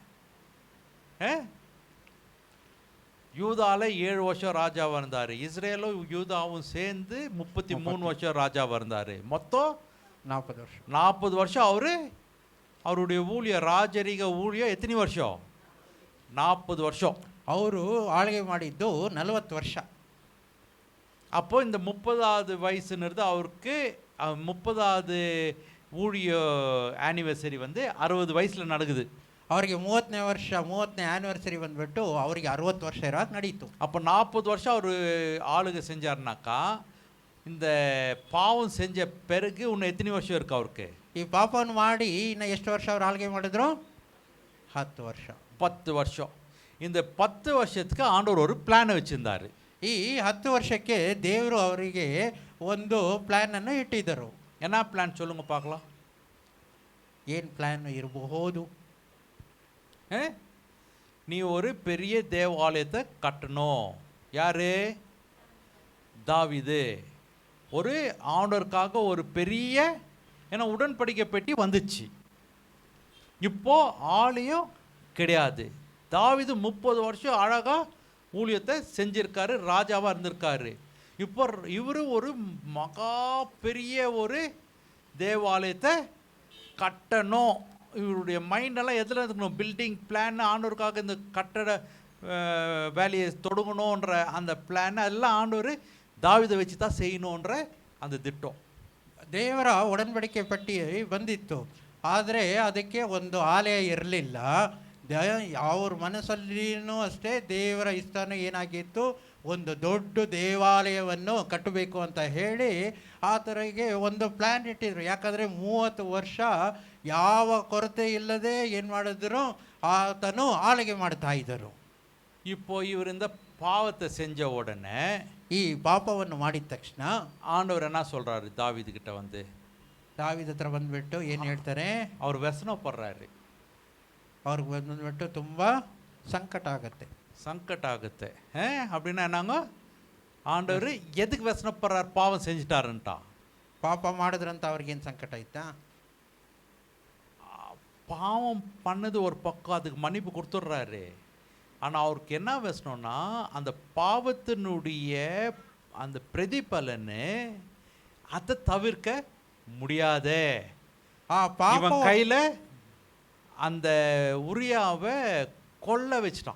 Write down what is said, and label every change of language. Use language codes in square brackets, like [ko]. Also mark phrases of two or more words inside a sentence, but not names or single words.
[ta] யூதால 7 வருஷம் ராஜாவா இருந்தாரு. இஸ்ரேலும் யூதாவும் சேர்ந்து 33 வருஷம் ராஜாவா இருந்தாரு. மொத்தம் 40 வருஷம். 40 வருஷம் அவருடைய ஊழியம், ராஜரிக ஊழியம் எத்தனை வருஷம்? 40 வருஷம். [kn] ಅವರು ಆಳ್ಗೆ ಮಾಡಿದ್ದು 40 ವರ್ಷ. [ta] அப்போ இந்த 30வது வயசுன்றது அவருக்கு 30வது ஊழிய ஆனிவர்சரி வந்து 60 வயசுல நடக்குது. [kn] ಅವರಿಗೆ 30ನೇ ಆನಿವರ್ಸರಿ ಬಂದ್ಬಿಟ್ಟು ಅವರಿಗೆ 60 ವರ್ಷ ಇರೋದು ನಡೀತು. [ta] அப்போ 40 வருஷம் அவர் ஆளுகை செஞ்சாருனாக்கா இந்த பாவம் செஞ்ச பிறகு இன்னும் எத்தனை வருஷம் இருக்கு அவருக்கு? [kn] ಈ ಪಾಪವನ್ನು ಮಾಡಿ ಇನ್ನು ಎಷ್ಟು ವರ್ಷ ಅವ್ರು ಆಳ್ಗೆ ಮಾಡಿದ್ರು? 10 ವರ್ಷ. [ta] 10 வருஷம். இந்த 10 வருஷத்துக்கு ஆண்டவர் ஒரு பிளானை வச்சிருந்தாரு. [kn] ಈ 10 ವರ್ಷಕ್ಕೆ ದೇವರು ಅವರಿಗೆ ಒಂದು ಪ್ಲಾನ್ ಅನ್ನು ಇಟ್ಟಿದ್ದರು. [ta] என்ன பிளான் சொல்லுங்க பார்க்கலாம். [kn] ಏನು ಪ್ಲಾನ್ ಇರಬಹುದು? [ta] நீ ஒரு பெரிய தேவாலயத்தை கட்டணும். யாரு? தாவீது. ஒரு ஆண்டவருக்காக ஒரு பெரிய உடன்படிக்கை பெட்டி வந்துச்சு. இப்போ ஆலயம் கிடையாது. தாவீது 30 வருஷம் அழகா ஊழியத்தை செஞ்சிருக்காரு, ராஜாவா இருந்திருக்காரு. இப்போ இவரு ஒரு மகா பெரிய ஒரு தேவாலயத்தை கட்டணும். இவருடைய மைண்டெல்லாம் எதில் இருக்கணும்? [en] building plan, [ta] ஆண்டவருக்காக இந்த கட்டட வேலையை தொடங்கணுன்ற அந்த பிளான் எல்லாம் ஆண்டவர் தாவீதை வச்சு தான் செய்யணுன்ற அந்த திட்டம். [kn] ದೇವರ ಒಡன்பಡಿಕೆ ಪಟ್ಟಿ ಬಂದಿತ್ತು, ಆದರೆ ಅದಕ್ಕೆ ಒಂದು ಆಲಯ ಇರಲಿಲ್ಲ. ಅವ್ರ ಮನಸ್ಸಲ್ಲಿನೂ ಅಷ್ಟೇ ದೇವರ ಇಷ್ಟನೂ ಏನಾಗಿತ್ತು, ಒಂದು ದೊಡ್ಡ ದೇವಾಲಯವನ್ನು ಕಟ್ಟಬೇಕು ಅಂತ ಹೇಳಿ ಆತನಿಗೆ ಒಂದು ಪ್ಲ್ಯಾನ್ ಇಟ್ಟಿದ್ರು. ಯಾಕಂದರೆ 30 ವರ್ಷ ಯಾವ ಕೊರತೆ ಇಲ್ಲದೆ ಏನು ಮಾಡಿದ್ರು, ಆತನು ಆಳ್ಗೆ ಮಾಡ್ತಾ ಇದ್ದರು. [ta] இப்போ இவர் இந்த பாவத்தை செஞ்ச உடனே, [kn] ಈ ಪಾಪವನ್ನು ಮಾಡಿದ ತಕ್ಷಣ [ta] ஆண்டவர் என்ன சொல்றாரு தாவீது கிட்ட வந்து? [kn] ದಾವೀದ ಹತ್ರ ಬಂದ್ಬಿಟ್ಟು ಏನು ಹೇಳ್ತಾರೆ? [ta] அவர் ವ್ಯಸನப்படுறாரு. [kn] ಅವ್ರಿಗೆ ಬಂದ್ಬಿಟ್ಟು ತುಂಬ ಸಂಕಟ ಆಗುತ್ತೆ. [ta] அப்படின்னா என்னங்க? ஆண்டவர் எதுக்கு ವ್ಯಸನப்படுறார்? பாவம் செஞ்சுட்டாருன்ட்டா. [kn] ಪಾಪ ಮಾಡಿದ್ರಂತ ಅವ್ರಿಗೇನು ಸಂಕಟ ಆಯ್ತಾ? [ta] பாவம் பண்ணது ஒரு பக்கம், அதுக்கு மன்னிப்பு கொடுத்துட்றாரு. ஆனால் அவருக்கு என்ன வேசனம்னா, அந்த பாவத்தினுடைய அந்த பிரதிபலன்னு அதை தவிர்க்க முடியாதே. இவன் கையில் அந்த உரியாவை கொல்ல வச்சிட்டான்.